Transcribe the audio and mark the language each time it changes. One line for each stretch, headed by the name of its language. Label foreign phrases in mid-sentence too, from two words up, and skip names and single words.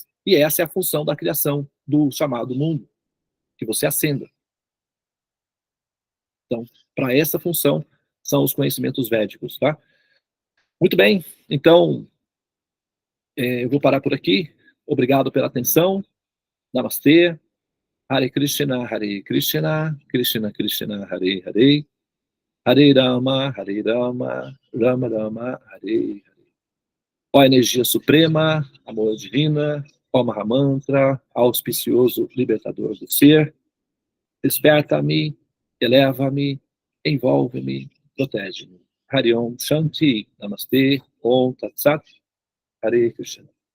Portuguese: E essa é a função da criação do chamado mundo, que você ascenda. Então, para essa função, são os conhecimentos védicos, tá? Muito bem, então, eu vou parar por aqui. Obrigado pela atenção. Namastê.
Sanskrit: हरे कृष्ण कृष्ण कृष्ण हरे हरे. हरे राम राम राम हरे हरे.
Portuguese: Ó energia suprema, amor divina, ó Mahamantra, auspicioso libertador do ser, desperta-me, eleva-me, envolve-me, protege-me.
Sanskrit: हरिॐ शान्ति नमस्ते ॐ तत् सत् हरे कृष्ण.